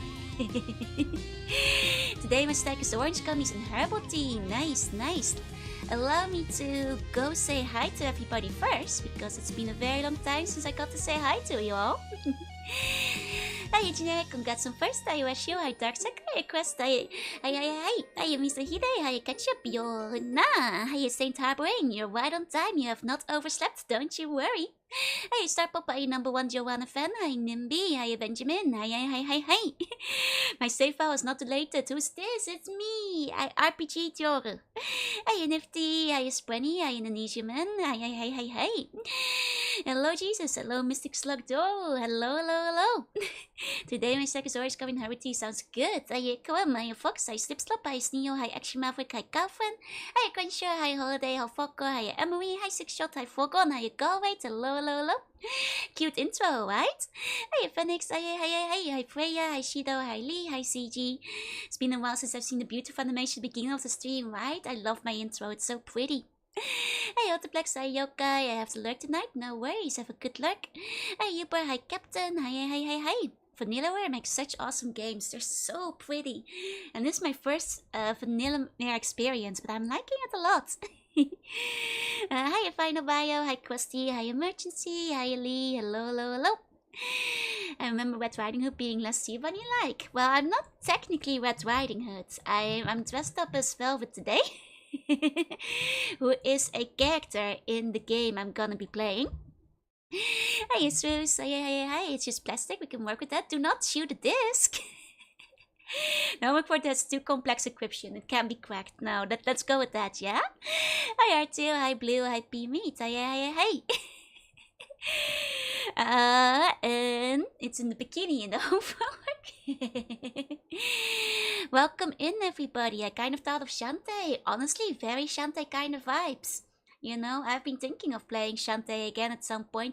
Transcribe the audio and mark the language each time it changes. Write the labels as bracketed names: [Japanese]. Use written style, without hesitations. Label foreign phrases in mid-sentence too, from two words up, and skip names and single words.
[English] Today my stack is orange gummies and herbal tea. Nice. Allow me to go say hi to everybody first, because it's been a very long time since I got to say hi to you all. Hi Generic, congrats on first. I wish you. Hi Darkseid, hi Quest, hi Mr. Hide, hi Ketchup, Jorunna, hi Saint Harboring. You're right on time, you have not overslept, don't you worry. Hi Star Pop, hi #1 Joanna fan, hi Nimby, hi Benjamin, hi. My save file is not deleted. Who's this? It's me, RPG Joru. Hi Nifty, hi Sprenny, hi Indonesian man, hi. Hello Jesus, hello Mystic Slug Doll, hello. Today my stack is always coming Harity, sounds good. Hi Kwam, hi Fox, hi Slipslop, hi Sneo, hi Action Maverick, hi Calvin, hi Cruncher, hi Holiday, hi Fokker, hi Emery, hi Six Shot, hi Fogon, hi Galway, hello. Cute intro, right? Hi Phoenix, hi Freya, hi Shido, hi Lee, hi CG. It's been a while since I've seen the beautiful animation at the beginning of the stream, right? I love my intro, it's so pretty. Hey Autoplex, hi Yokai, I have to lurk tonight, no worries, have a good lurk. Hi Uber, hi Captain, hi. Vanillaware makes such awesome games, they're so pretty. And this is my first Vanillaware experience, but I'm liking it a lot. Hi Final Bio, hi Questy, hi Emergency, hi Lee, hello. I remember Red Riding Hood being less Seaban-like. Well, I'm not technically Red Riding Hood. I'm dressed up as Velvet today. Who is a character in the game I'm gonna be playing. Hey, it's Rose. Hi. It's just plastic. We can work with that. Do not shoot a disc. No, work for that's too complex encryption. It can't be cracked. No, let's go with that, yeah? Hi R2, hi Blue, hi P Meat. Hi. And it's in the bikini in the homework. Welcome in, everybody. I kind of thought of Shantae. Honestly, very Shantae kind of vibes. I've been thinking of playing Shantae again at some point.